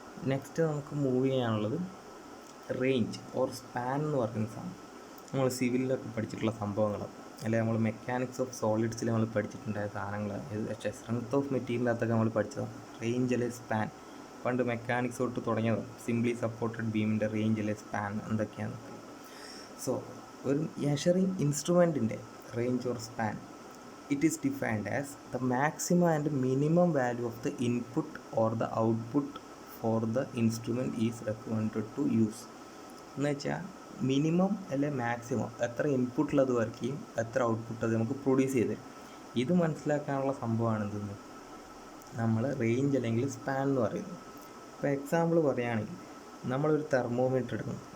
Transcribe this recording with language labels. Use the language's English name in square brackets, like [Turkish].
[Malayalam] Next നമുക്ക് move ചെയ്യാനുള്ളത് range or span എന്ന് പറയുന്ന സാധനം. നമ്മൾ സിവിലിലൊക്കെ പഠിച്ചിട്ടുള്ള സംഭവങ്ങളാണ്, അല്ലെങ്കിൽ നമ്മൾ മെക്കാനിക്സ് ഓഫ് സോളിഡ്സിൽ നമ്മൾ പഠിച്ചിട്ടുണ്ടായ സാധനങ്ങൾ, സ്ട്രെങ്ത് ഓഫ് മെറ്റീരിയലിനകത്തൊക്കെ നമ്മൾ പഠിച്ചതാണ്. റേഞ്ച് അല്ലെങ്കിൽ സ്പാൻ പണ്ട് മെക്കാനിക്സ് തൊട്ട് തുടങ്ങിയതാണ്. സിംപ്ലി സപ്പോർട്ടഡ് ബീമിൻ്റെ റേഞ്ച് അല്ലെങ്കിൽ സ്പാൻ എന്തൊക്കെയാണ്. സോ ഒരു measuring ഇൻസ്ട്രുമെൻറ്റിൻ്റെ range or span, [English] it is defined as the maximum and minimum value of the input or the output for the instrument is recommended to use. [Malayalam] എന്ന് വെച്ചാൽ minimum അല്ലെ maximum എത്ര ഇൻപുട്ടിൽ അത് work ചെയ്യും, എത്ര ഔട്ട്പുട്ട് അത് നമുക്ക് പ്രൊഡ്യൂസ് ചെയ്ത് തരും. ഇത് മനസ്സിലാക്കാനുള്ള സംഭവമാണ് എന്തെന്ന് നമ്മൾ റേഞ്ച് അല്ലെങ്കിൽ സ്പാൻ എന്ന് പറയുന്നത്. ഇപ്പോൾ എക്സാമ്പിൾ പറയുകയാണെങ്കിൽ നമ്മളൊരു തെർമോമീറ്റർ എടുക്കുന്നു.